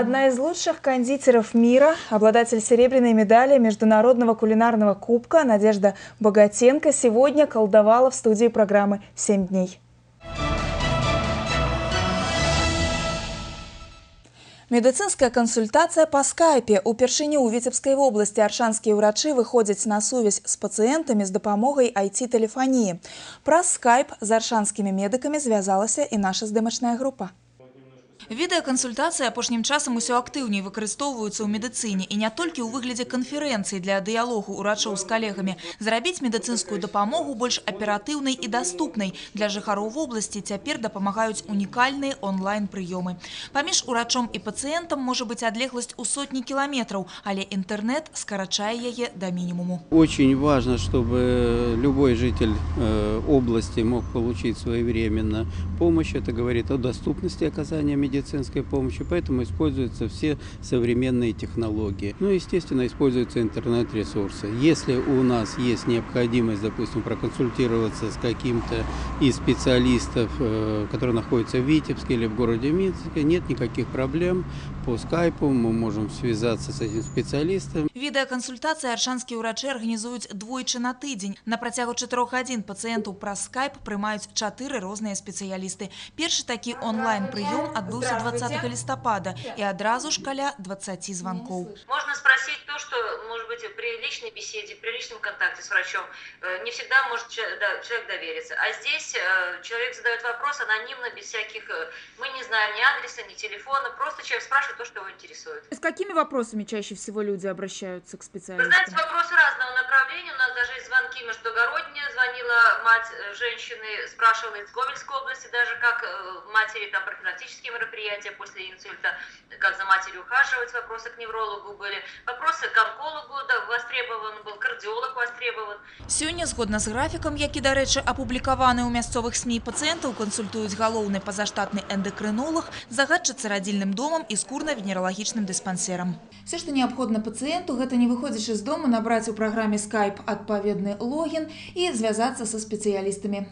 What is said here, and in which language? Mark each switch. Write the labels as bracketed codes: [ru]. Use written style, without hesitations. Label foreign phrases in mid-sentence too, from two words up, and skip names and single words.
[ru] Одна из лучших кондитеров мира, обладатель серебряной медали Международного кулинарного кубка Надежда Богатенко сегодня колдовала в студии программы «7 дней». Медицинская консультация по скайпе. [be] Упершыню ў Віцебскай вобласці аршанскія ўрачы выходзяць на сувязь з пацыентамі з дапамогай IT-тэлефоніі. Праз скайп з аршанскімі медыкамі звязалася і наша здымачная група. Відэакансультацыі апошнім часам усё актыўней выкарыстоўваюцца ў медыцыне і не толькі ў выглядзе канферэнцыі для дыялогу ўрачоў з калегамі. Зрабіць медыцынскую дапамогу больш аператыўнай і даступнай для жыхароў вобласці цяпер дапамагаюць унікальныя онлайн-прыёмы. Паміж урачом і пацыентам можа быць адлегласць у сотні кіламетраў, але інтэрнэт скарачае яе да мінімуму. [ru] Очень важно, чтобы любой житель области мог получить своевременно помощь. Это говорит о доступности оказания медицинской медицинской помощи, поэтому используются все современные технологии. Ну, естественно, используются интернет-ресурсы. Если у нас есть необходимость, допустим, проконсультироваться с каким-то из специалистов, которые находятся в Витебске или в городе Минске, нет никаких проблем. По скайпу мы можем связаться с этим специалистом. [be] Відэакансультацыі аршанскія ўрачы арганізуюць двойчы на тыдзень. На працягу 4 гадзін пацыентаў праз скайп прымаюць 4 розныя спецыялісты. Першы такі онлайн-прыём адбыўся 20 лістапада і адразу ж каля 20 званкоў. [ru] Можно спросить то, что, может быть, при личной беседе, при личном контакте с врачом не всегда может человек довериться. А здесь человек задает вопрос анонимно, без всяких, мы не знаем ни адреса, ни телефона, просто человек спрашивает то, что его интересует. С какими вопросами чаще всего люди обращаются к специалистам? Вы знаете, вопросы разного направления. У нас даже есть звонки междугородние. Звонила мать женщины, спрашивала из Гомельской области, даже как матери там профилактические мероприятия после инсульта, как за матерью ухаживать, вопросы к неврологу были, вопросы к онкологу, да, востребован был, кардиолог востребован. [be] Сёння, згодна з графікам, які, дарэчы, апублікаваны ў мясцовых СМІ, пацыентаў кансультуюць галоўны пазаштатны эндакрынолог, загадчыца радзільным домам і скурна-венералагічным дыспансерам. Все, што неабходна пацыенту, гэта не выходзячы з дому, набраць у праграме Skype адпаведны логін і звязацца са спецыялістамі.